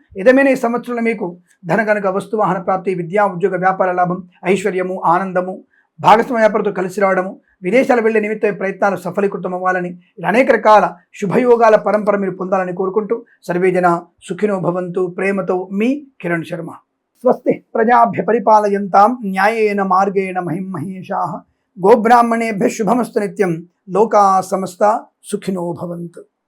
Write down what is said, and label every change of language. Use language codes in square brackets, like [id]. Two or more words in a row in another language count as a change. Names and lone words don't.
[te] ఏదేమైనా ఈ సంవత్సరంలో మీకు ధన కనుక, వస్తు వాహన ప్రాప్తి, విద్యా ఉద్యోగ వ్యాపార లాభం, ఐశ్వర్యము, ఆనందము, భాగస్వామ్య వ్యాపారంతో కలిసి రావడము, విదేశాలు వెళ్లే నిమిత్త ప్రయత్నాలు సఫలీకృతం అవ్వాలని, ఇలా అనేక రకాల శుభయోగాల పరంపర మీరు పొందాలని కోరుకుంటూ [sa] సర్వేజన సుఖినో భవంతు. [te] ప్రేమతో మీ కిరణ్ శర్మ. [sa] స్వస్తి ప్రజాభ్య పరిపాలయంతాం న్యాయేన మార్గేణ మహిమహేషాః. గోబ్రాహ్మణేభ్యः శుభమస్తు నిత్యం. లోకా సమస్తా సుఖినో భవంతు.